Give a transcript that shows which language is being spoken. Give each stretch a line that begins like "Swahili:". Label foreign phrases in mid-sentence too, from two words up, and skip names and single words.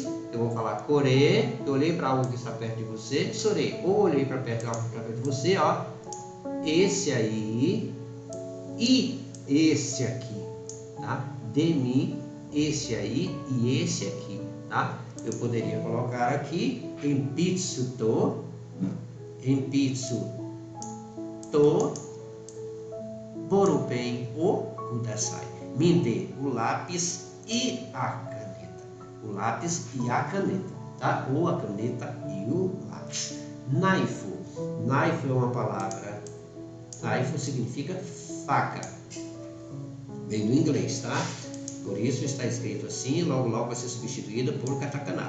Portuguese: Eu vou falar kore, eu olhei para algo que está perto de você, sore, ou olhei para perto de você, ó, esse aí e esse aqui, tá? De mim, esse aí e esse aqui, tá? Eu poderia colocar aqui
Japanese: 鉛筆とボールペンをください.
Portuguese: Me dê o lápis e a caneta. O lápis e a caneta, tá? Ou a caneta e o lápis. Naifu é uma palavra. Naifu significa faca. Vem do inglês, tá? Por isso está escrito assim, logo vai ser substituída por katakana.